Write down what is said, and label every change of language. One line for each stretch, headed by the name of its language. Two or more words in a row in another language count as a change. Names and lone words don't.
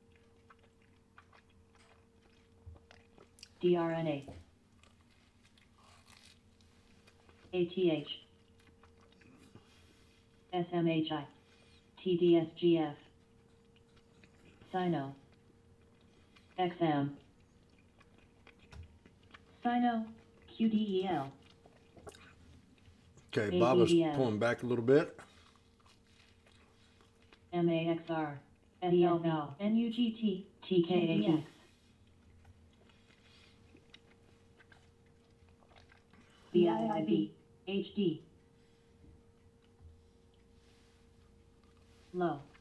English: DRNA, ATH, SMHI, TDSGF, Sino, XM, Sino, QDEL, Okay, Baba's ABDM. pulling back a little bit. MAXR. SLV. NUGT. TKAX. VIIB. HD. Low.